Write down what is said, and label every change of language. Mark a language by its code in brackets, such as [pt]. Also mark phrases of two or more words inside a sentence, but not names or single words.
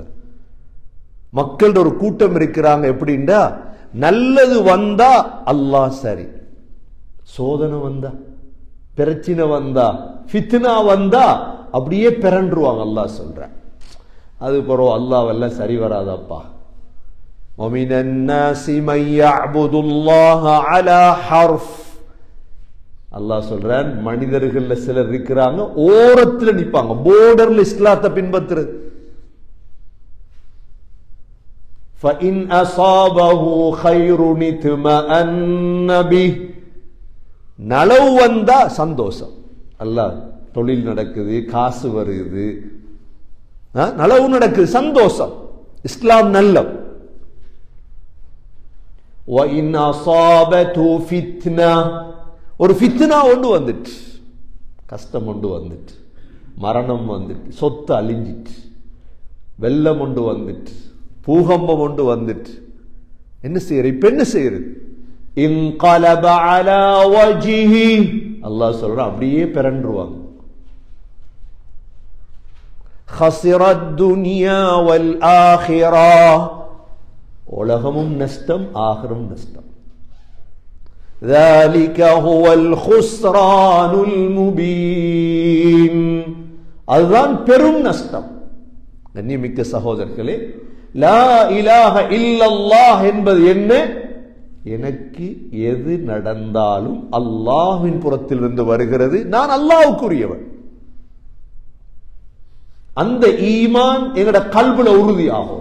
[ta] மக்கள் ஒரு கூட்டம் இருக்கிறாங்க. எப்படின்னா, நல்லது வந்தா அல்லாஹ் சரி, சோதனை வந்தா, பிரச்சனை வந்தா, ஃபித்னா வந்தா அப்படியே பிறன்றுவாங்க. அல்லாஹ் சொல்றான், அது பிறகு அல்லாஹ்வெல்லாம் சரி வராதப்பா. [ar] وَمِنَ النَّاسِ مَن يَعْبُدُ اللَّهَ عَلَى حَرْفٍ. [ta] அல்லாஹ் சொல்றான், மனிதர்கள்ல சிலர் இருக்கிறாங்க ஓரத்துல நிப்பாங்க, போர்டர்ல இஸ்லாத்தை பின்பற்றுறது. [ar] فَإِنْ أَصَابَهُ خَيْرٌ اطْمَأَنَّ بِهِ. [ta] நலவு வந்தா சந்தோஷம், அல்லாஹ் தொழில் நடக்குது, காசு வருது, நலவு நடக்குது, சந்தோஷம், இஸ்லாம் நல்லம். [ar] وَإِنْ أَصَابَتْهُ فِتْنَةٌ. [ta] ஒரு ஃபித்னா ஒன்று வந்துட்டு, கஷ்டம் ஒன்று வந்துட்டு, மரணம் வந்துட்டு, சொத்து அழிஞ்சிட்டு, வெள்ளம் ஒன்று வந்துட்டு, பூகம்பம் ஒன்று வந்துட்டு, என்ன செய்யற? இப்ப என்ன செய்யறது? [ar] انقلب على وجهه. [ta] அல்லாஹ் சொல்றான், அப்படியே பிறன்றுவாங்க. [ar] خسرت الدنيا والآخرة. [ta] உலகமும் நஷ்டம், ஆகிரம் நஷ்டம். [ar] ذلك هو الخسران المبين. [ta] அதுதான் பெரும் நஷ்டம். கண்ணியமிக்க சகோதரர்களே, [ar] لا إله إلا الله [ta] என்பது என்ன? எனக்கு எது நடந்தாலும் அல்லாஹ்வின் புறத்திலிருந்து வருகிறது, நான் அல்லாஹ்வுக்குரியவன். அந்த ஈமான் எங்கட கல்புல உறுதியாகும்.